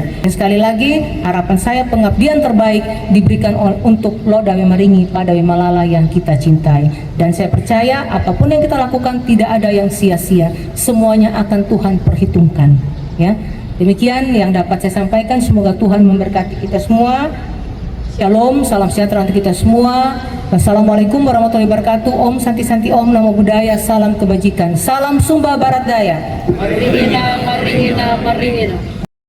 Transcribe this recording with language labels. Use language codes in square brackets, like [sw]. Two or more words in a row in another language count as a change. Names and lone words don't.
[id] Dan sekali lagi harapan saya pengabdian terbaik diberikan untuk Loda Maringi pada Malala yang kita cintai, dan saya percaya apapun yang kita lakukan tidak ada yang sia-sia, semuanya akan Tuhan perhitungkan ya. Demikian yang dapat saya sampaikan, semoga Tuhan memberkati kita semua. Shalom, salam sejahtera untuk kita semua. [ar] والسلام عليكم ورحمة الله وبركاته. [sa] ॐ शान्ति शान्ति ॐ, [pi] Namo Buddhaya, [id] salam kebajikan. Salam Sumba Barat Daya. Maringina, Maringina, Maringina.